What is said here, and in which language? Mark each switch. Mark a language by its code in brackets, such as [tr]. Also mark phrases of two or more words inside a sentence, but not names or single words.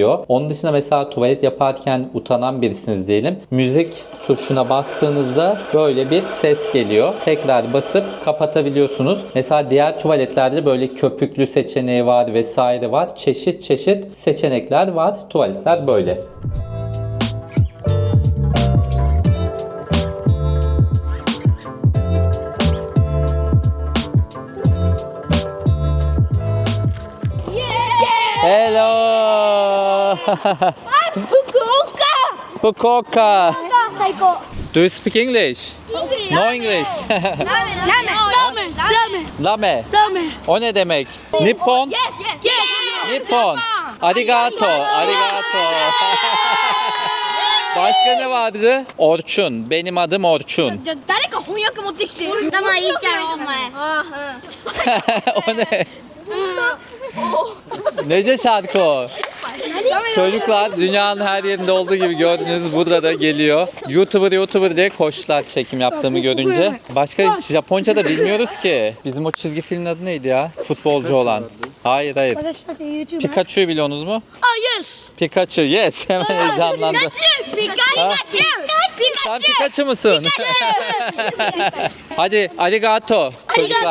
[tr] Onun dışında mesela tuvalet yaparken utanan birisiniz diyelim. Müzik tuşuna bastığınızda bastığınızda böyle bir ses geliyor. Tekrar basıp kapatabiliyorsunuz. Mesela diğer tuvaletlerde böyle köpüklü seçeneği var vesaire var. Çeşit çeşit seçenekler var. Tuvaletler böyle. [en] Hello! Fukuoka! Fukuoka! Psycho! Do you speak English? No English. Ramen! Lame. Ramen! [tr] O ne demek? [ja] Nippon? [en] Yes! [ja] 日本。ありがとう。ありがとう. [tr] Başka ne vardı? Orçun. Benim adım Orçun. [ja] じゃあ誰か翻訳持ってきて頭いいじゃんお前 [tr] O ne? Nece şarkı o? Çocuklar dünyanın her yerinde olduğu gibi gördüğünüz burada da geliyor. YouTuber diye koştular çekim yaptığımı görünce. Başka hiç Japonca da bilmiyoruz ki. Bizim o çizgi filmin adı neydi ya? Futbolcu olan. Hayır. [ja] 私たち YouTuber [tr] Pikachu'yu biliyorsunuz mu? [en] Ah yes! Pikachu, yes. [tr] Hemen heyecanlandı. Sen Pikachu musun? Hadi arigato çocuklar.